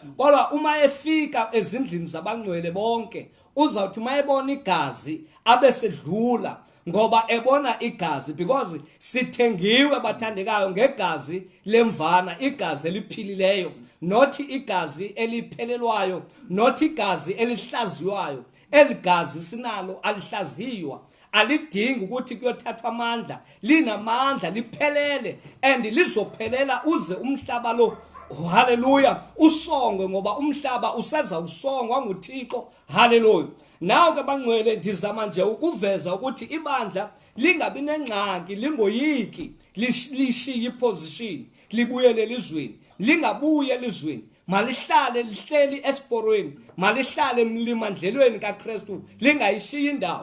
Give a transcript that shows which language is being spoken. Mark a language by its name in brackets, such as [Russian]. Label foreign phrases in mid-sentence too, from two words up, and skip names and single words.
[Zulu] Kodwa uma efika ezindlini zabangcwele bonke, uzawuthi mayebona igazi abe sedlula, ngoba ebona igazi, because sithengiwe bathandekayo ngegazi lemvana, igazi eliphilileyo, not igazi eliphelelwayo, not igazi elihlaziwayo. Eligazi sinalo alihlaziywa, alidingi ukuthi kuyothathwa amandla, linamandla, liphelele, and lizophelela uze umhlaba lo, hallelujah, usongwe, ngoba umhlaba useza usongwa nguThixo. Hallelujah. [Xhosa] Nawo ke bangcwele ndizama nje ukuveza ukuthi ibandla lingabi nengxaki, lingoyiki, lishiye iposition, libuyele elizweni, lingabuye elizweni, malihlale lihleli esiporweni, malihlale emlimandlelweni kaKristu, lingayishiyi indawo.